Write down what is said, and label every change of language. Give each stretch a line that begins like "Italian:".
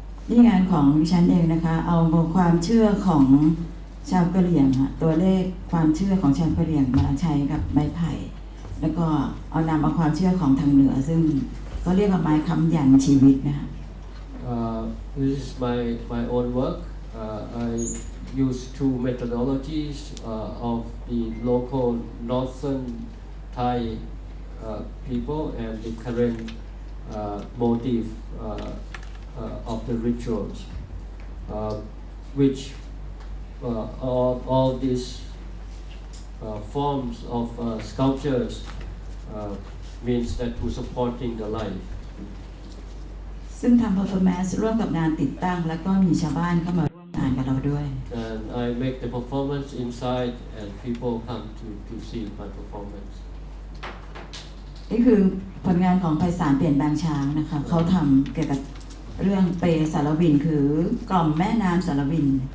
Thai: นี่งานของดิฉันเองนะคะเอาความเชื่อของชาวกะเหรี่ยงค่ะตัวเลขความเชื่อของชาวกะเหรี่ยงมาใช้กับไม้ไผ่แล้วก็เอานำเอาความเชื่อของทางเหนือซึ่งเขาเรียกว่าไม้ค้ำยันชีวิตนะคะ
English: This is my own work. I use two methodologies of the local northern Thai people and the current motif of the rituals, which all these forms of sculptures means that to supporting the life.
Thai: ซึ่งทำ performance ร่วมกับงานติดตั้งแล้วก็มีชาวบ้านเข้ามาร่วมงานกับเราด้วย
English: And I make the performance inside, and people come to see my performance.
Thai: นี่คือผลงานของไพศาลเปลี่ยนบางช้างนะคะเขาทำเกี่ยวกับเรื่องเปสารวินคือกล่อมแม่น้ำสารวิน